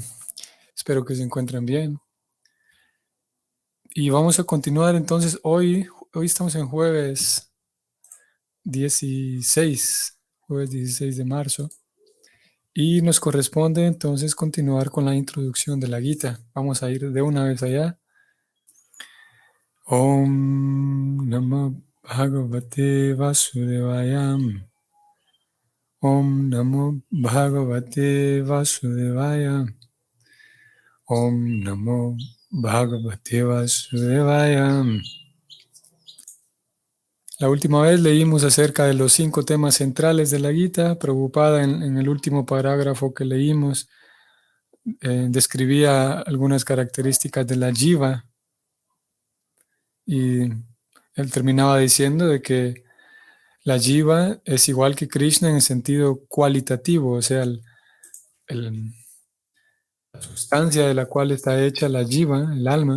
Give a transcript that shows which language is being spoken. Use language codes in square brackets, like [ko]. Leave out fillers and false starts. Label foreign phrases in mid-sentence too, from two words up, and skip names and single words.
[es] Espero que se encuentren bien. Y vamos a continuar entonces hoy estamos en jueves 16 de marzo. Y nos corresponde entonces continuar con la introducción de la Gita. Vamos a ir de una vez allá. [sa] ॐ नमो भगवते वासुदेवाय. ॐ नमो भगवते वासुदेवाय. ॐ नमो भगवते वासुदेवाय. [es] La última vez leímos acerca de los 5 temas centrales de la Gita. Prabhupada en el último parágrafo que leímos describía algunas características de la jiva y él terminaba diciendo de que la jiva es igual que Krishna en el sentido cualitativo, o sea, la sustancia de la cual está hecha la jiva, el alma.